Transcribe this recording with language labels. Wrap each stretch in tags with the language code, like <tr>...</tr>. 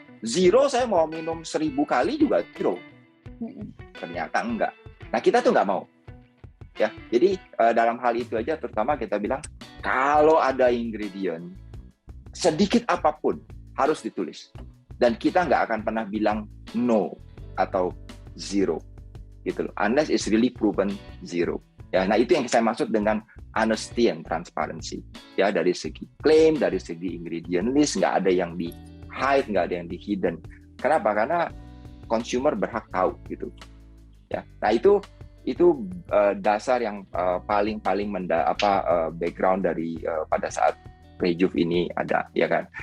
<id>Zero saya mau minum 1000 kali juga zero. Ternyata enggak. Nah, kita tuh nggak mau. Ya, jadi dalam hal itu aja terutama kita bilang kalau ada ingredient sedikit apapun harus ditulis. Dan kita nggak akan pernah bilang no atau zero. Gitu loh.</id> <en>Unless it's really proven zero.</en> <id>Ya, nah itu yang saya maksud dengan</id> <en>honesty and transparency.</en> <id>Ya, dari segi klaim, dari segi ingredient list, nggak ada yang di hide, nggak ada yang di hidden. Kenapa? Karena consumer berhak tahu gitu. Ya, nah itu dasar yang paling background dari pada saat Rejuve ini ada, ya kan.</id>